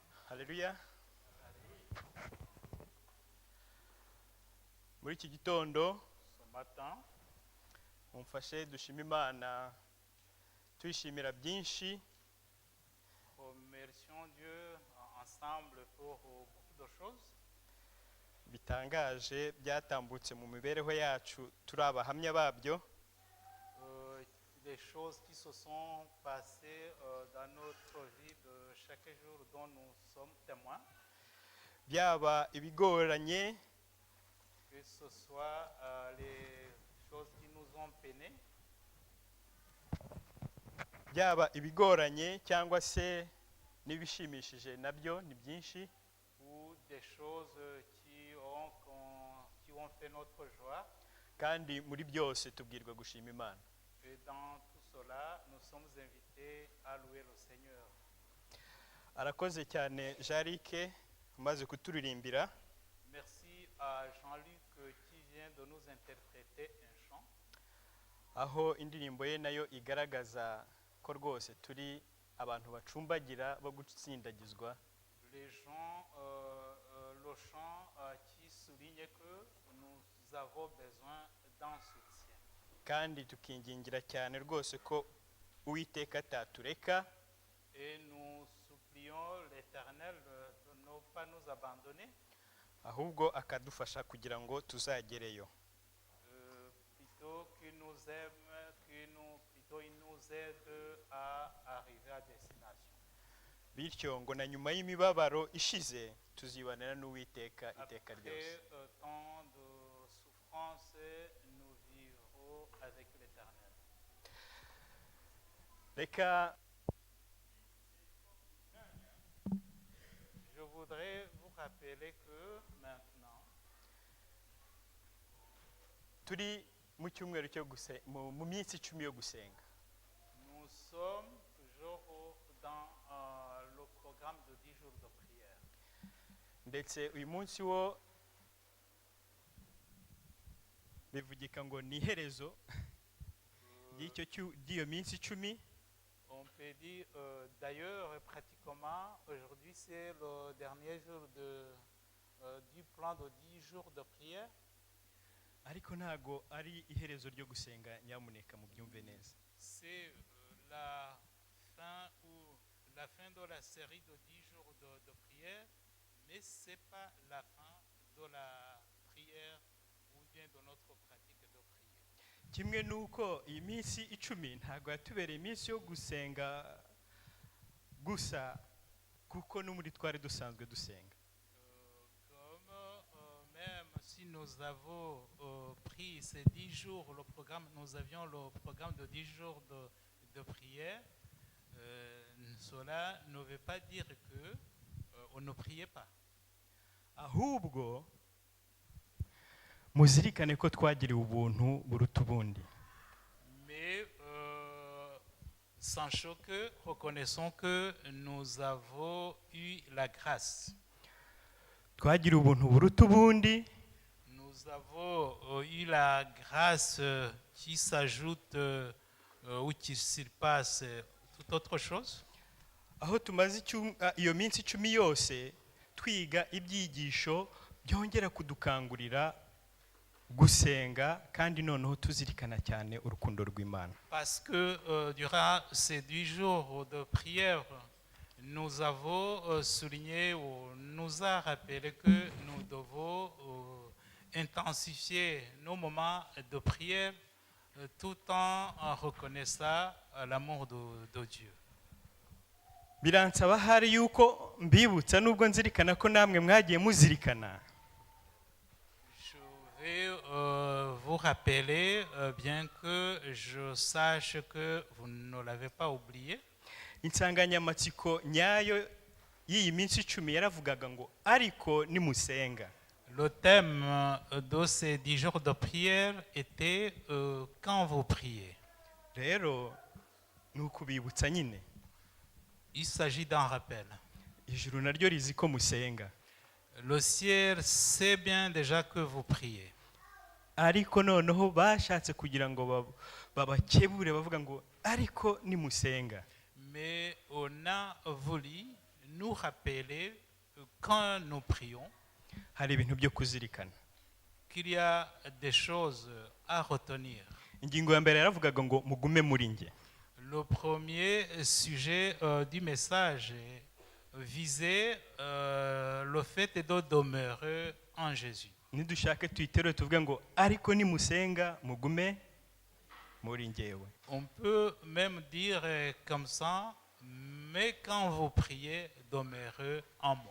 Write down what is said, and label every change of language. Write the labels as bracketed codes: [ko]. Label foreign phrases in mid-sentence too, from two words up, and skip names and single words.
[rw] Haleluya. Muri iki gitondo [fr] Ce matin, [rw] mumfashe dushima Imana tuyishimira byinshi [fr] remercions Dieu ensemble pour beaucoup de choses. [rw] bitangaje byatambutse mu mibereho yacu turi abahamya babyo. [fr] Des choses qui se sont passées dans notre vie de chaque jour dont nous sommes témoins, [rw] Byaba ibigoranye [fr] que ce soit les choses qui nous ont peinés, [rw] byaba ibigoranye cyangwa se n'ibishimishije nabyo ni byinshi. [fr] ou des choses qui ont fait notre joie. [rw] Kandi muri byose tubwirwa gushima Imana. [fr] Et dans tout cela, nous sommes invités à louer le Seigneur. [rw] Arakoze cyane Jarike umaze kuturirimbira. [fr] Merci à Jean-Luc qui vient de nous interpréter un chant. [rw] Aho indirimbo ye nayo igaragaza ko rwose turi abantu bacumbagira bo gutsindagizwa. [fr] Les gens, le chant qui souligne que nous avons besoin d'un soutien. [rw] Kandi tukingingira cyane rwose ko Uwiteka atatureka. [fr] Et nous supplions l'Éternel de ne pas nous abandonner, [rw] Ahubwo akadufasha kugira ngo tuzagereyo. [fr] plutôt qu'il nous aime, plutôt il nous aide à arriver à destination. [rw] Bityo ngo na nyuma y'imibabaro ishize tuzibanira n'Uwiteka iteka [fr] Après [rw] ryose. [fr] tant de souffrance, nous vivrons avec l'Éternel. [rw] Reka [fr] Je voudrais vous rappeler que maintenant, [rw] turi mu cyumweru cyo mu minsi 10 yo gusenga. [fr] nous sommes toujours dans le programme de 10 jours de prière. [rw] Ndetse uyu munsi wo bivugika ngo ni iherezo ry'iyo minsi 10. [fr] On peut dire, d'ailleurs, pratiquement, aujourd'hui, c'est le dernier jour du plan de 10 jours de prière. [rw] Ariko ntago ari iherezo ryo gusenga, nyamuneka mubyumve neza. [fr] C'est la fin de la série de 10 jours de prière, mais ce n'est pas la fin de la prière ou bien de notre pratique de prière. [rw] Kimwe nuko iyi minsi 10 ntago yatubereye iminsi yo gusenga gusa kuko no muri twari dusanzwe dusenga. [fr] Même si nous avons pris ces 10 jours, nous avions le programme de 10 jours de prière, cela ne veut pas dire qu'on ne priait pas. [rw] Ahubwo muzirikane ko twagiriwe ubuntu buruta ubundi. [fr] Mais reconnaissons que nous avons eu la grâce. [rw] Twagiriwe ubuntu buruta ubundi. [fr] Nous avons eu la grâce qui s'ajoute ou qui surpasse toute autre chose. [rw] Aho tumaze iyo minsi 10 yose twiga ibyigisho byongera kudukangurira gusenga kandi noneho tuzirikana cyane urukundo rw'Imana. [fr] Parce que durant ces 10 jours de prière, nous avons souligné ou nous a rappelé que nous devons intensifier nos moments de prière tout en reconnaissant l'amour de Dieu. [rw] Biransaba hari yuko mbibutsa nubwo nzirikana ko namwe mwagiye muzirikana. [fr] Je vais vous rappeler, bien que je sache que vous ne l'avez pas oublié. [rw] Insanganyamatsiko nyayo y'iyi minsi 10 yaravugaga ngo ariko nimusenga. [fr] Le thème de ces 10 jours de prière était quand vous priez. [rw] Rero nukubibutsa nyine. [fr] Il s'agit d'un rappel. [rw] Ijuru naryo rizi ko musenga. [fr] Le ciel sait bien déjà que vous priez. [rw] Ariko noneho bashatse kugira ngo babakebure bavuga ngo ariko nimusenga. [fr] Mais on a voulu nous rappeler, quand nous prions, [rw] hari ibintu byo kuzirikana. [fr] qu'il y a des choses à retenir. [rw] Ingingo ya mbere yaravugaga ngo mugume muri nge. [fr] Le premier sujet du message visait le fait de demeurer en Jésus. [rw] Nidushake tuyiterure tuvuge ngo ariko nimusenga mugume muri ngewe. [fr] On peut même dire comme ça, mais quand vous priez, demeurez en moi.